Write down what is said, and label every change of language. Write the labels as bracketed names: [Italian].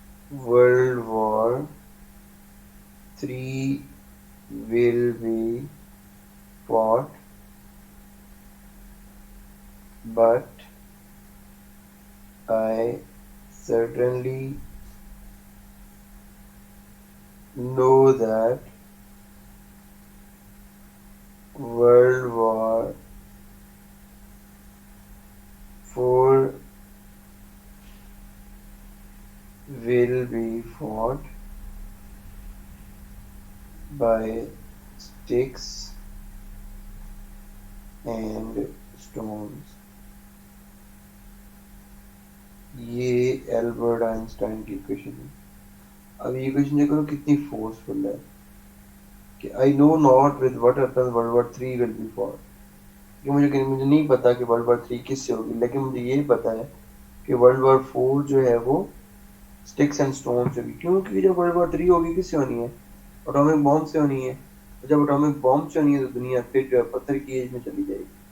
[English] World War III will be fought, but I certainly know that World War IV will be fought by sticks and stones. [Urdu] یہ Albert Einstein کی equation ہے. اب یہ equation دیکھو کتنی forceful ہے کہ [English] I know not with what happens World War III will be fought. [Urdu] کہ مجھے نہیں پتا کہ World War III کس سے ہوگی, لیکن مجھے یہ پتا ہے کہ World War IV جو ہے وہ [English] sticks and stones [Urdu] سے ہوگی. کیونکہ جب World War III ہوگی کس سے ہونی ہے؟ اٹامک بام سے ہونی ہے. جب اٹامک بام سے ہونی ہے تو دنیا پھر جو ہے پتھر کی ایج میں چلی جائے گی.